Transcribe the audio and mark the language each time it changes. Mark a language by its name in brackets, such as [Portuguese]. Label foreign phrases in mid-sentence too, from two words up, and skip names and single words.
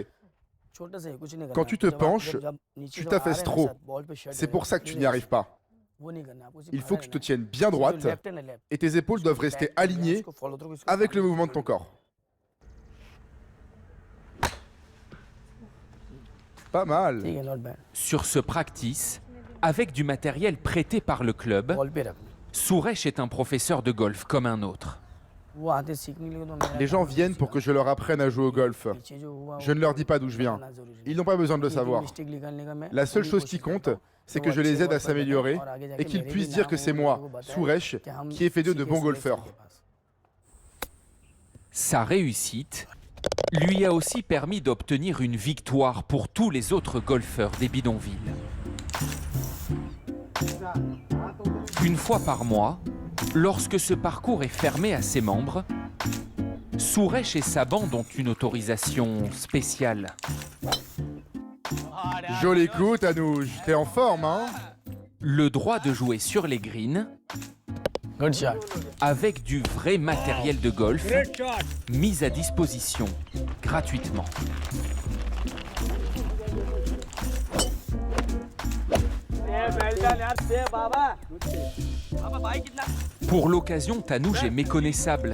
[French] Quand tu te penches, tu t'affaisses trop. C'est pour ça que tu n'y arrives pas. Il faut que tu te tiennes bien droite et tes épaules doivent rester alignées avec le mouvement de ton corps. Pas mal. [Hindi] ठीक है [English] not bad [French] Sur ce practice, avec du matériel prêté par le club, [Hindi] बॉल पे रख [French] Suresh est un professeur de golf comme un autre. [Hindi] वो आते सीखने के लिए तो मेरा [French] Les gens viennent pour que je leur apprenne à jouer au golf. [Hindi] पीछे जो हुआ [French] Je ne leur dis pas d'où je viens. Ils n'ont pas besoin de le savoir. [Hindi] मिस्टेक निकालने का मैं [French] La seule chose qui compte, c'est que je les aide à s'améliorer et qu'ils puissent dire que c'est moi, Suresh, qui ai fait d'eux de bons golfeurs. Sa réussite lui a aussi permis d'obtenir une victoire pour tous les autres golfeurs des bidonvilles. Une fois par mois, lorsque ce parcours est fermé à ses membres, Suresh et sa bande ont une autorisation spéciale. Joli coup, Tanuj. T'es en forme, hein? Le droit de jouer sur les greens [English] Good shot. [French] avec du vrai matériel de golf mis à disposition gratuitement. Pour l'occasion, Tanuj est méconnaissable.